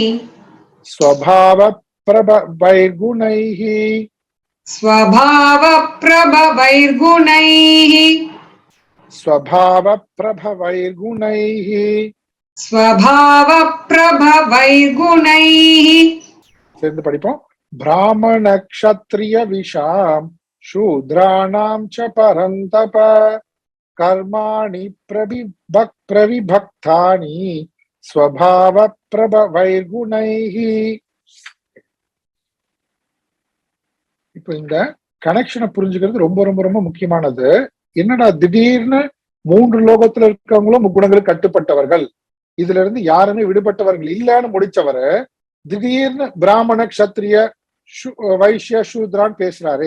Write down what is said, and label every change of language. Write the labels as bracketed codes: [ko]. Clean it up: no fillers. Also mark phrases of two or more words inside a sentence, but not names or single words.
[sa] स्वभावप्रभवैर्गुणैः, स्वभावप्रभवैर्गुणैः, स्वभावप्रभवैर्गुणैः, स्वभावप्रभवैर्गुणैः. [ta] சேர்ந்து படிப்போம். [sa] ब्राह्मण क्षत्रिय विषाम शूद्राणां च परन्तप, कर्माणि प्रविभक्तानि, स्वभाव प्रभवैर्गुणैः. [ta] இப்போ இந்த கனெக்ஷனை புரிஞ்சுக்கிறது ரொம்ப ரொம்ப ரொம்ப முக்கியமானது. என்னடா திடீர்னு 3 லோகத்துல இருக்கவங்களும் முக்குணங்களுக்கு கட்டுப்பட்டவர்கள், இதுல இருந்து யாருமே விடுபட்டவர்கள் இல்லைன்னு முடிச்சவரு திடீர்னு பிராமண க்ஷத்ரிய வைஷ்ய சூத்ரான் பேசுறாரு.